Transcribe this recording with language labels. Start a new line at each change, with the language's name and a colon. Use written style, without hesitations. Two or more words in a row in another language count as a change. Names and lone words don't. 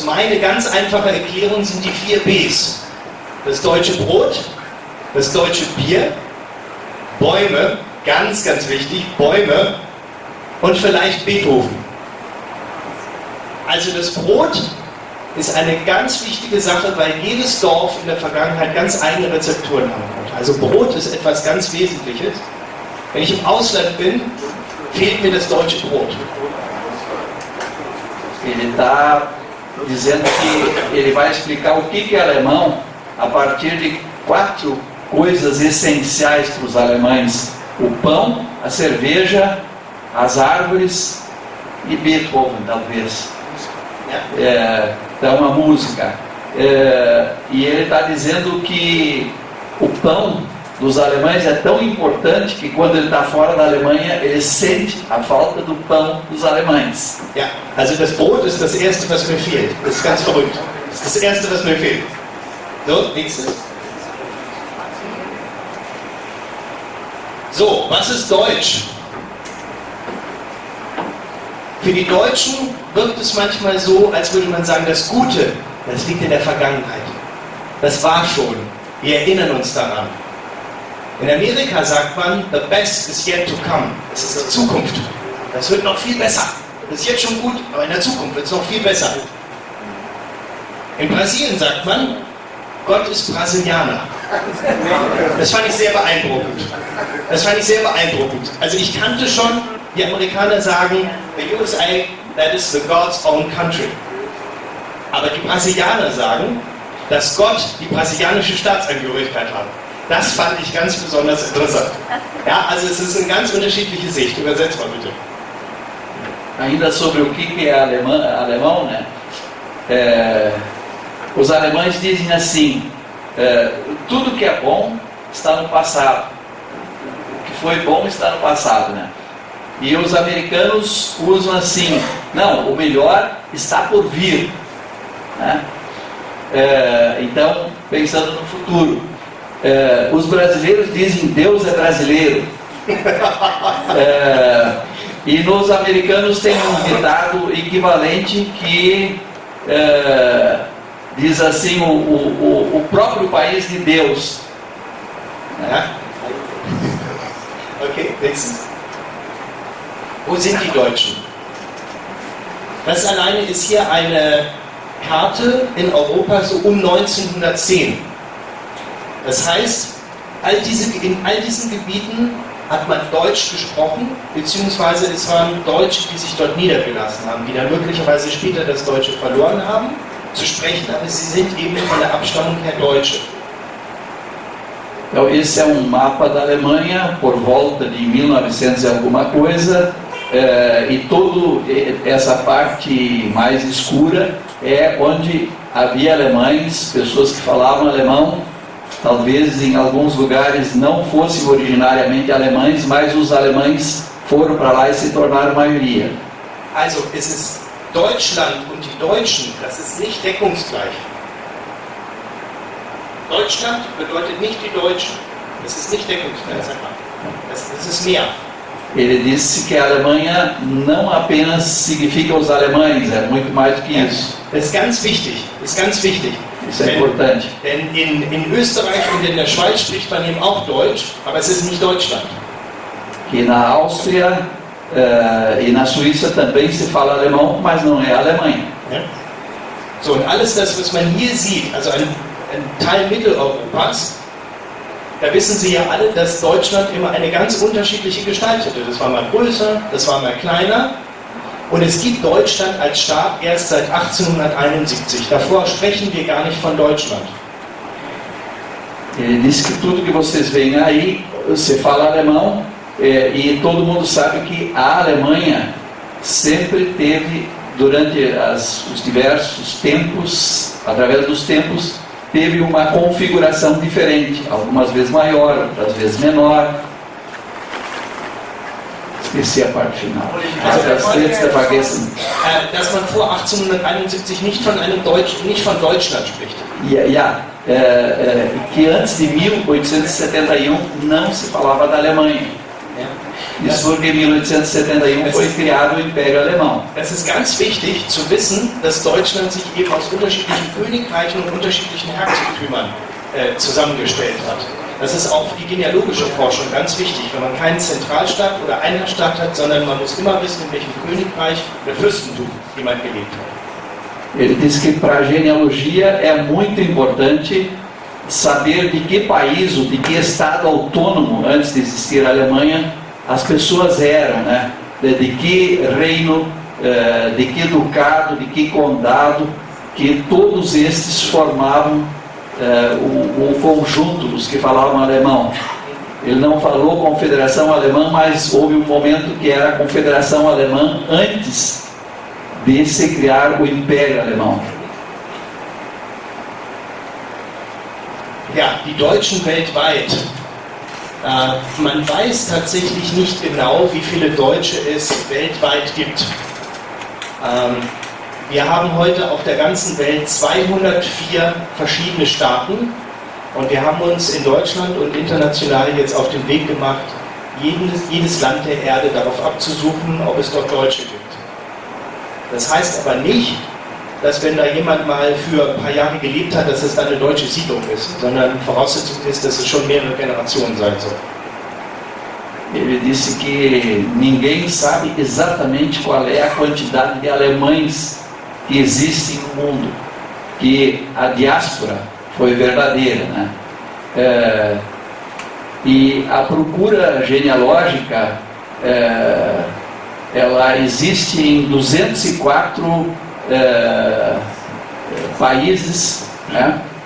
German: Meine ganz einfache Erklärung sind die 4 Bs. Das deutsche Brot, das deutsche Bier, Bäume, ganz, ganz wichtig, Bäume und vielleicht Beethoven. Also das Brot ist eine ganz wichtige Sache, weil jedes Dorf in der Vergangenheit ganz eigene Rezepturen haben konnte. Also Brot ist etwas ganz Wesentliches. Wenn ich im Ausland bin, fehlt mir das deutsche Brot.
Portuguese: Ele está dizendo que ele vai explicar o que é alemão a partir de 4 coisas essenciais para os alemães: o pão, a cerveja, as árvores e Beethoven, talvez. Então a música. E ele está dizendo que o pão dos alemães é tão importante que quando ele está fora da Alemanha, ele sente a falta do pão dos alemães.
German: Ja, also das Brot ist das Erste, was mir fehlt. Das ist ganz verrückt. Das ist das Erste, was mir fehlt. So, nächstes. So, was ist Deutsch? Für die Deutschen wirkt es manchmal so, als würde man sagen, das Gute, das liegt in der Vergangenheit. Das war schon. Wir erinnern uns daran. In Amerika sagt man,
English: the best is yet to come.
German: Das ist die Zukunft. Das wird noch viel besser. Das ist jetzt schon gut, aber in der Zukunft wird es noch viel besser. In Brasilien sagt man, Gott ist Brasilianer. Das fand ich sehr beeindruckend. Das fand ich sehr beeindruckend. Also ich kannte schon, die Amerikaner sagen,
English: the USA, that is the God's own country.
German: Aber die Brasilianer sagen, dass Gott die brasilianische Staatsangehörigkeit hat. Das fand ich ganz besonders interessant. Ja, also es ist eine ganz unterschiedliche Sicht. Übersetzt mal bitte.
Portuguese: Ainda sobre o que é alemão, né? Os alemães dizem assim, tudo que é bom está no passado. O que foi bom está no passado, né? E os americanos usam assim, não, o melhor está por vir, né? Então, pensando no futuro, os brasileiros dizem Deus é brasileiro. E nos americanos tem um ditado equivalente que diz assim, o próprio país de Deus.
German: Okay, nächstes. Wo sind die Deutschen? Das alleine ist hier eine Karte in Europa so um 1910. Das heißt, in all diesen Gebieten hat man Deutsch gesprochen, beziehungsweise es waren Deutsche, die sich dort niedergelassen haben, die dann möglicherweise später das Deutsche verloren haben, zu sprechen, aber sie sind eben von der Abstammung her Deutsche.
Portuguese: Então esse é mapa da Alemanha por volta de 1900 e alguma coisa, e toda essa parte mais escura é onde havia alemães, pessoas que falavam alemão. Talvez em alguns lugares não fossem originariamente alemães, mas os alemães foram para lá e se tornaram maioria.
German: Also es ist Deutschland und die Deutschen, das ist nicht deckungsgleich. Deutschland bedeutet nicht die Deutschen. Das ist nicht deckungsgleich. Das ist mehr.
Portuguese: Ele disse que a Alemanha não apenas significa os alemães, é muito mais do que isso.
German: Das ist ganz wichtig. Das ist ganz wichtig.
Portuguese: Isso é importante.
German: Denn in Österreich und in der Schweiz spricht man eben auch Deutsch, aber es ist nicht Deutschland.
Portuguese: Que na Áustria e na Suíça também se fala alemão, mas não é a Alemanha.
German: Ja? So, und alles das, was man hier sieht, also ein Teil Mitteleuropas, da wissen Sie ja alle, dass Deutschland immer eine ganz unterschiedliche Gestalt hatte. Das war mal größer, das war mal kleiner. Und es gibt Deutschland als Staat erst seit 1871. Davor sprechen wir gar nicht von Deutschland.
Portuguese: Ele disse que tudo que vocês veem aí, você fala alemão, e todo mundo sabe que a Alemanha sempre teve, durante os diversos tempos, através dos tempos, teve uma configuração diferente, algumas vezes maior, outras vezes menor. Esqueci a parte final.
German: Also das letzte vergessen. Dass man vor 1871 nicht von Deutschland spricht.
Portuguese: Que antes de 1871 não se falava da Alemanha. Isso porque em 1871 foi criado o Império Alemão.
German: Es ist ganz wichtig zu wissen, dass Deutschland sich eben aus unterschiedlichen Königreichen und unterschiedlichen Herzogtümern zusammengestellt hat. Das ist auch für die genealogische Forschung ganz wichtig, wenn man keinen Zentralstaat oder Einheitsstaat hat, sondern man muss immer wissen, in welchem Königreich oder Fürstentum jemand gelebt hat.
Portuguese: Ele diz que para a genealogia é muito importante saber de que país ou de que estado autônomo, antes de existir a Alemanha, as pessoas eram, né? De que reino, de que ducado, de que condado, que todos estes formavam o conjunto dos que falavam alemão. Ele não falou Confederação Alemã, mas houve um momento que era a Confederação Alemã antes de se criar o Império Alemão.
German: Ja, die Deutschen weltweit. Man weiß tatsächlich nicht genau, wie viele Deutsche es weltweit gibt. Wir haben heute auf der ganzen Welt 204 verschiedene Staaten und wir haben uns in Deutschland und international jetzt auf den Weg gemacht, jedes Land der Erde darauf abzusuchen, ob es dort Deutsche gibt. Das heißt aber nicht, dass wenn da jemand mal für ein paar Jahre gelebt hat, dass es dann eine deutsche Siedlung ist, sondern Voraussetzung ist, dass es schon mehrere Generationen sein soll.
Portuguese: Ele disse que ninguém sabe exatamente qual é a quantidade de alemães que existem no mundo, que a diáspora foi verdadeira, né? E a procura genealógica, ela existe em 204 países, né?